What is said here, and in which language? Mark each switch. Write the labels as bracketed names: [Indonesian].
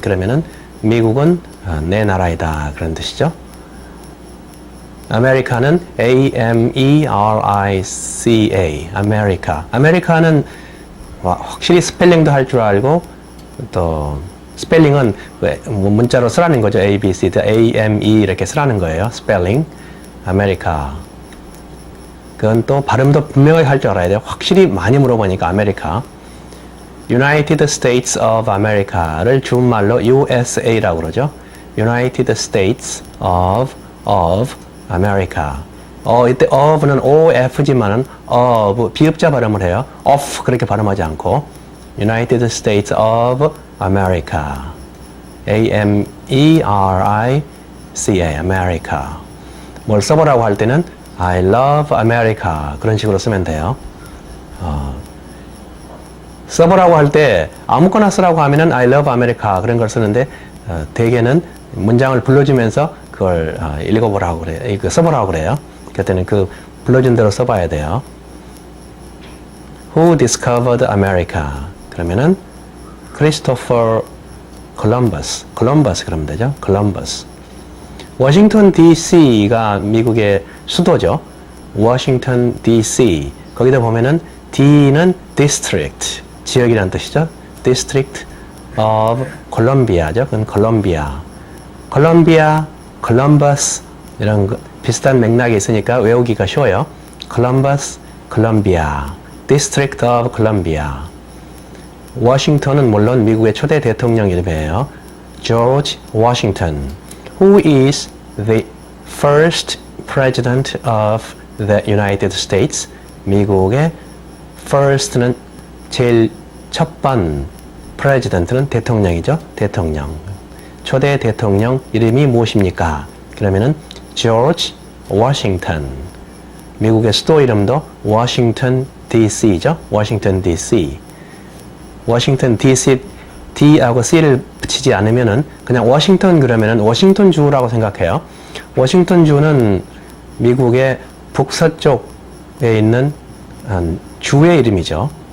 [Korean] 그러면은 미국은 내 나라이다 그런 뜻이죠. 아메리카는 A-M-E-R-I-C-A. 아메리카. 아메리카는 확실히 스펠링도 할 줄 알고 또 스펠링은 문자로 쓰라는 거죠. A, B, C, D, A, M, E 이렇게 쓰라는 거예요. 스펠링. 아메리카. 그건 또 발음도 분명하게 할 줄 알아야 돼요. 확실히 많이 물어보니까 아메리카. [English] United States of America [Korean] 를 준말로 USA라고 그러죠. [English] United States of America. [Korean] 이때 of는 OF지만은 비읍자 발음을 해요. [English] of [Korean] 그렇게 발음하지 않고 [English] United States of America. A-M-E-R-I-C-A. America. [Korean] 뭘 써보라고 할 때는 [English] I love America. [Korean] 그런 식으로 쓰면 돼요. 써보라고 할 때 아무거나 쓰라고 하면은 [English] I love America [Korean] 그런 걸 쓰는데 대개는 문장을 불러주면서 그걸 읽어보라고 그래요. 써보라고 그래요. 그때는 그 불러준 대로 써봐야 돼요. [English] Who discovered America? [Korean] 그러면은 Christopher Columbus. Columbus 그러면 되죠. Columbus. 워싱턴 DC가 미국의 수도죠. 워싱턴 DC. 거기다 보면은 D는 District. 지역이라는 뜻이죠. District of Columbia죠. 그건 콜롬비아. 콜롬비아, 콜럼버스 이런 비슷한 맥락이 있으니까 외우기가 쉬워요. 콜럼버스, 콜롬비아. District of Columbia. 워싱턴은 물론 미국의 초대 대통령 이름이에요. [English] George Washington. Who is the first president of the United States? [Korean] 미국의 first는 제일 첫 번, president는 대통령이죠. 대통령. 초대 대통령 이름이 무엇입니까? 그러면은 George Washington. 미국의 수도 이름도 Washington DC죠. [English] Washington DC. [Korean] Washington DC, D하고 C를 붙이지 않으면은 그냥 워싱턴 그러면은 워싱턴 주라고 생각해요. 워싱턴 주는 미국의 북서쪽에 있는 주의 이름이죠.